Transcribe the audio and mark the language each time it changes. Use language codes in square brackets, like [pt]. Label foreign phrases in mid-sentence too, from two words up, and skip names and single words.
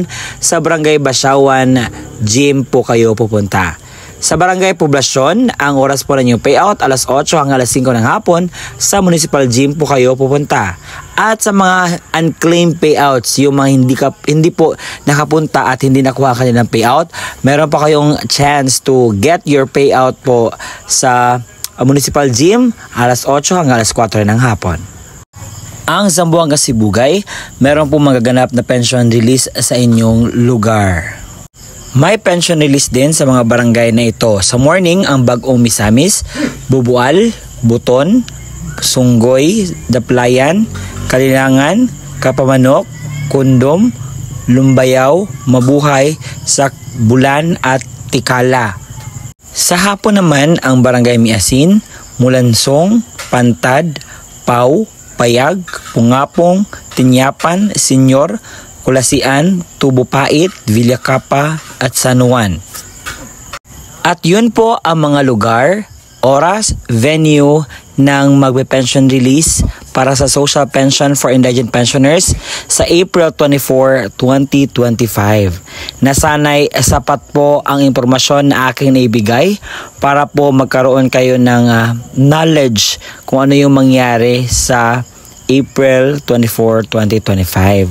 [tl] Sa Barangay Basyawan Gym po kayo pupunta. Sa Barangay Poblacion, ang oras po ninyo payout 8:00 hanggang 5:00 ng hapon. Sa Municipal Gym po kayo pupunta. At sa mga [en] unclaimed payouts, [tl] yung mga hindi po nakapunta at hindi nakuha kanilang payout, meron pa kayong [en] chance to get your payout [tl] po sa Municipal Gym 8:00 hanggang 4:00 ng hapon. Ang Zamboanga Sibugay, meron po magaganap na [en] pension release [tl] sa inyong lugar. May [en] pension release [tl] din sa mga barangay na ito. Sa morning, ang Bagong Misamis, Bubual, Buton, Sunggoy, Daplayan, Kalilangan, Kapamanok, Kundom, Lumbayaw, Mabuhay, Sakbulan at Tikala. Sa hapon naman, ang Barangay Miasin, Mulansong, Pantad, Pau, Payag, Pungapong, Tinyapan, Senyor, Kulasian, Tubopait, Villacapa at San Juan. At yun po ang mga lugar, oras, venue ng magpe- [en] pension release [tl] para sa Social Pension for Indigent Pensioners sa April 24, 2025. Nasanay sapat po ang impormasyon na aking naibigay para po magkaroon kayo ng knowledge kung ano yung mangyari sa April 24, 2025.